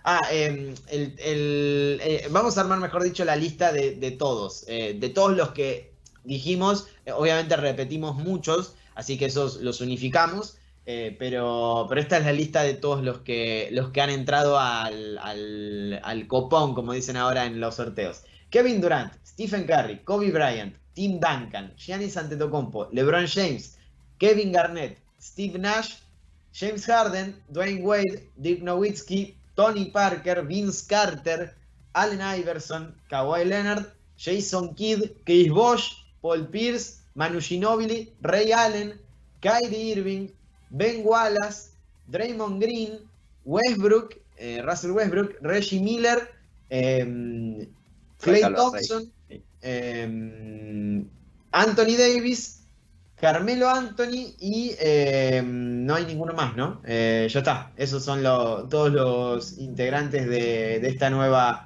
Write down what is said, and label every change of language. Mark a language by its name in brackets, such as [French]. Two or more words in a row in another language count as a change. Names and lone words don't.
[Spanish] Vamos a armar, mejor dicho, la lista de todos. De todos los que dijimos. Obviamente repetimos muchos, así que esos los unificamos. Pero esta es la lista de todos los que han entrado al copón, como dicen ahora en los sorteos. Kevin Durant, Stephen Curry, Kobe Bryant, Tim Duncan, Giannis Antetokounmpo, LeBron James, Kevin Garnett, Steve Nash, James Harden, Dwayne Wade, Dirk Nowitzki, Tony Parker, Vince Carter, Allen Iverson, Kawhi Leonard, Jason Kidd, Chris Bosh, Paul Pierce, Manu Ginobili, Ray Allen, Kyrie Irving, Ben Wallace, Draymond Green, Westbrook, Russell Westbrook, Reggie Miller, Klay Sácalo a Rey. Thompson, Sí. Anthony Davis, Carmelo Anthony y no hay ninguno más, ¿no? Ya está. Esos son todos los integrantes de esta nueva.